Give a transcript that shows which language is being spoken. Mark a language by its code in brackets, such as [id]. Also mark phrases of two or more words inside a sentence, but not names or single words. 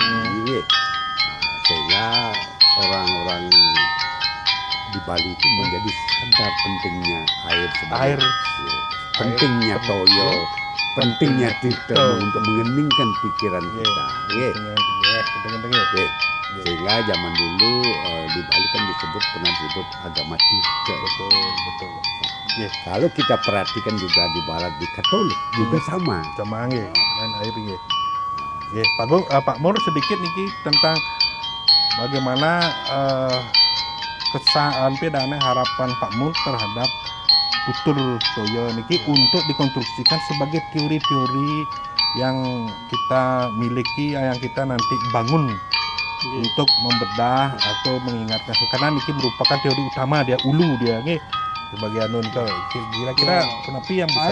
[id] Nah, sehingga orang-orang di Bali itu menjadi sadar pentingnya air sebagai pentingnya toyo, pentingnya kita untuk mengeningkan pikiran kita. Sehingga zaman dulu di Bali kan pernah disebut agama Tirta. Betul. Kalau kita perhatikan juga di Barat di Katolik juga sama. Sama nggih, main air nggih. Nggih, Pak Gong, Pak Mur sedikit niki tentang bagaimana kesan pedane harapan Pak Mur terhadap tutur toyo niki untuk dikonstruksikan sebagai teori-teori yang kita miliki, yang kita nanti bangun untuk membedah atau mengingatkan. Karena niki merupakan teori utama dia, ulu dia nggih. Sebagai anu kira-kira kenapa yang bisa